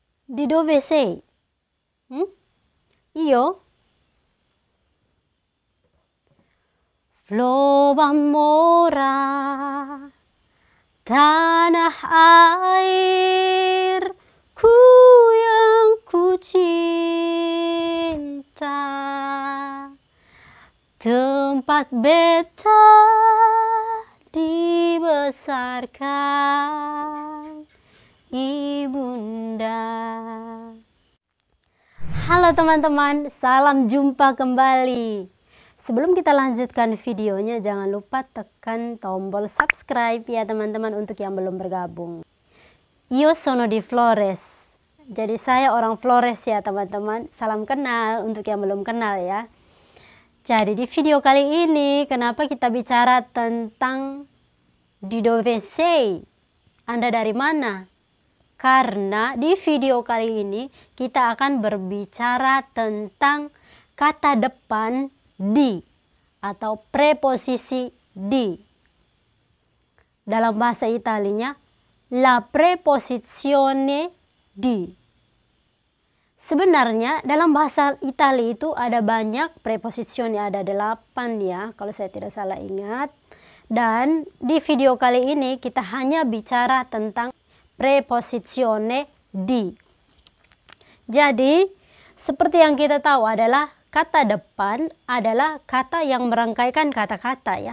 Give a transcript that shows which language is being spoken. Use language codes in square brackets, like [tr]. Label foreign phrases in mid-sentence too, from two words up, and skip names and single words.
[it] Di dove sei? Io? [id] Flobamora, tanah airku yang ku cinta, tempat beta dibesarkan ibunda. Halo teman-teman, salam jumpa kembali. Sebelum kita lanjutkan videonya, jangan lupa tekan tombol subscribe ya teman-teman untuk yang belum bergabung. [it] Io sono di Flores. [id] Jadi saya orang Flores ya teman-teman. Salam kenal untuk yang belum kenal ya. Jadi di video kali ini kenapa kita bicara tentang [it] di dove sei? [id] Anda dari mana? Karena di video kali ini kita akan berbicara tentang kata depan di atau preposisi di. Dalam bahasa Italinya, [it] la preposizione di. [id] Sebenarnya dalam bahasa Italia itu ada banyak preposisione, ada 8 ya kalau saya tidak salah ingat. Dan di video kali ini kita hanya bicara tentang [it] preposizione di. [id] Jadi, seperti yang kita tahu adalah kata depan adalah kata yang merangkaikan kata-kata ya.